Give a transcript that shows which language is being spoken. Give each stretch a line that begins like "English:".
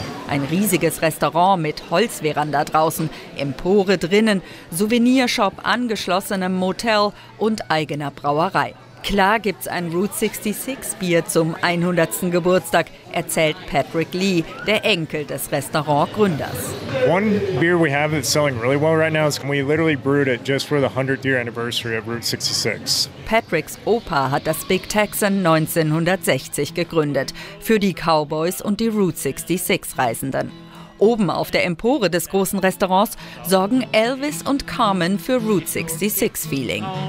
German: Ein riesiges Restaurant mit Holzveranda draußen, Empore drinnen, Souvenirshop, angeschlossenem Motel und eigener Brauerei. Klar gibt's ein Route 66 Bier zum 100. Geburtstag, erzählt Patrick Lee, der Enkel des Restaurantgründers.
English: One beer we have that's selling really well right now is we literally brewed it just for the 100th year anniversary of Route 66.
German: Patricks Opa hat das Big Texan 1960 gegründet für die Cowboys und die Route 66 Reisenden. Oben auf der Empore des großen Restaurants sorgen Elvis und Carmen für Route 66 Feeling.